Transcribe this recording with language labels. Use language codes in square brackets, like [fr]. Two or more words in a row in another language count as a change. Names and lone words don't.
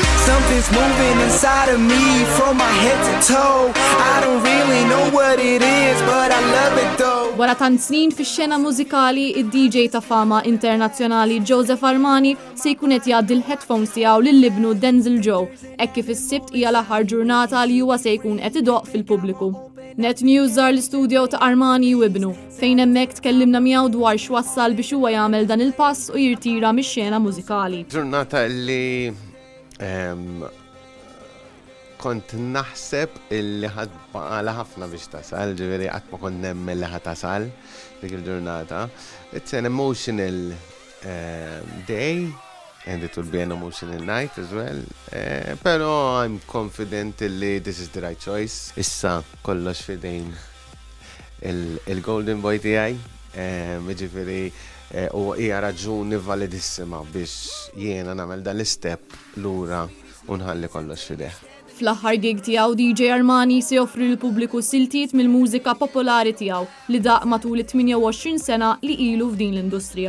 [en] something's moving inside of me from my head to toe. I don't really know what it is, but I love it though. [mt] Wara tant snin fix-xena mużikali, id-DJ ta' fama internazzjonali Joseph Armani se jkun qed jgħaddi l-headphones tiegħu lill-ibnu Denzel Joe, hekk kif is-sibt hija l-aħħar ġurnata li huwa se jkun qed idoqq fil-pubbliku. Net News żar l-istudio ta' Armani u ibnu, fejn hemmhekk tkellimna miegħu dwar x'wassal biex huwa jagħmel dan il-pass u jirtira mix-xena mużikali. Ġurnata li kont naħseb illi ħadd baqala ħafna biex tasal, ġifieri qatt ma kont nemmen li ħadd tasal dik il-ġurnata. [en] It's an emotional day and it will be an emotional night as well. Pero I'm confident illi this is the right choice. [mt] Issa kollox fidejn il-Golden Boy tiegħi, ġifieri u hija raġuni validissima biex jiena nagħmel dan l-istep lura u nħalli kollox fideh. Fl-aħħar gig tiegħu DJ Armani se joffri lill-pubbliku siltiet mill-mużika popolari tiegħu li daq matul 28 sena li ilu f'din l-industrija.